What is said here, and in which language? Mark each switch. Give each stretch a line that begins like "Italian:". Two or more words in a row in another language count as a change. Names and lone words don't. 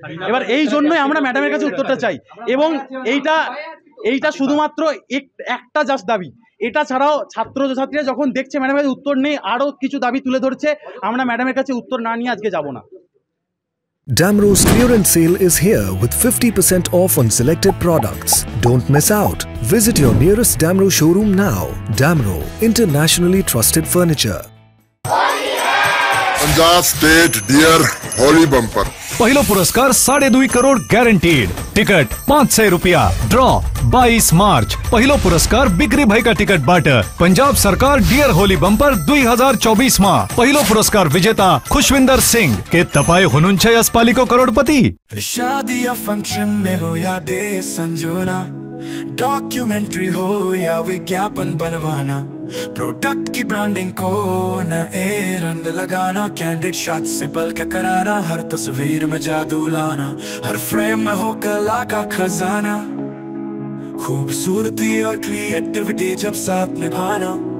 Bangla: এবার এই জন্যই আমরা ম্যাডামের কাছে উত্তরটা চাই। এবং এইটা শুধুমাত্র একটা জাস্ট দাবি, এটা ছাড়াও ছাত্রছাত্রীরা যখন দেখছে ম্যাডামের কাছে উত্তর নেই, আরও কিছু দাবি তুলে ধরছে। আমরা ম্যাডামের কাছে উত্তর না নিয়ে আজকে যাব না।
English: Damro's clearance sale is here with 50% off on selected products. Don't miss out. Visit your nearest Damro showroom now. Damro, internationally trusted furniture.
Nepali: पंजाब स्टेट डियर होली बम्पर पहिलो पुरस्कार 2.5 करोड़ गैरंटीड। टिकट 500 रुपया। ड्रॉ 22 मार्च। पहिलो पुरस्कार बिक्री भएका टिकट बाट पंजाब सरकार डियर होली बम्पर 2024 मा पहिलो पुरस्कार विजेता खुशविंदर सिंह। के तपाई हुनुहुन्छ यसपालिको करोडपति?
Hindi: शादी या फंक्शन में हो या डे संजोना, डॉक्यूमेंट्री हो या विज्ञापन बनवाना, प्रोडक्ट की ब्रांडिंग को नए रंग लगाना,
English: candid shot
Hindi: से पल के कराना, हर तस्वीर में जादू लाना, हर फ्रेम में हो कला का खजाना, खूबसूरती और क्रिएटिविटी जब साथ निभाना।